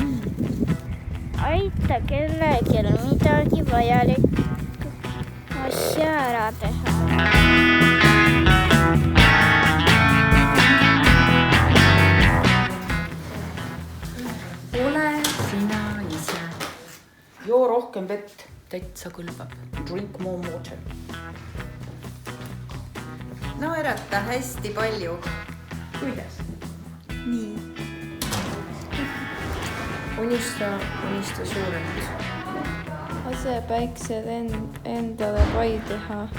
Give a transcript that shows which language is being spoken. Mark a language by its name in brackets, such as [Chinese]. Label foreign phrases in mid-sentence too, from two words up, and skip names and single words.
[Estonian] Aita kellelegi midagi vajalikku asja ära teha. Ole sina ise. Joo rohkem vett, täitsa kõlbab. [English] Drink more water. [Estonian] Naerata hästi palju. Kuidas? Nii. Unista suuremalt. Lase päiksed endale pai teha.